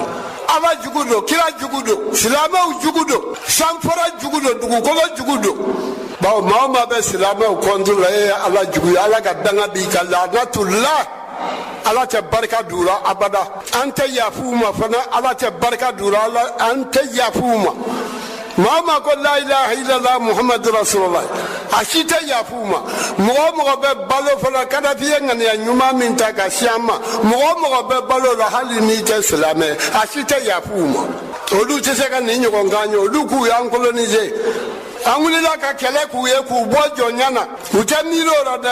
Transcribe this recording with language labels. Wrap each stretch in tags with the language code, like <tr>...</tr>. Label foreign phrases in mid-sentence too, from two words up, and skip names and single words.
<bm>Ala jugu don kira jugu don silamɛw jugu don sanfara jugu don dugukolo jugu don. Bawo maa o maa bɛ silamɛw kɔntu la e ye Ala jugu ye Ala ka danga b'i kan laanatullah. Ala tɛ barika d'u la abada an tɛ yafu u ma fana Ala tɛ barika d'u la an tɛ yafu u ma. Maa o maa ko</bm> <ar>لا إله إلا الله محمد رسول الله</ar> <bm>a si tɛ yafu u ma. Mɔgɔ o mɔgɔ bɛ balo fana Kadafi ye ŋaniya ɲuman min ta ka si an ma mɔgɔ o mɔgɔ bɛ balo la hali n'i tɛ silamɛ a si tɛ yafu u ma. Olu tɛ se ka nin ɲɔgɔn kan ye olu k'u y'an coloniser. An wulila ka kɛlɛ k'u ye k'u bɔ jɔnya na u tɛ miiri o la dɛ.</bm>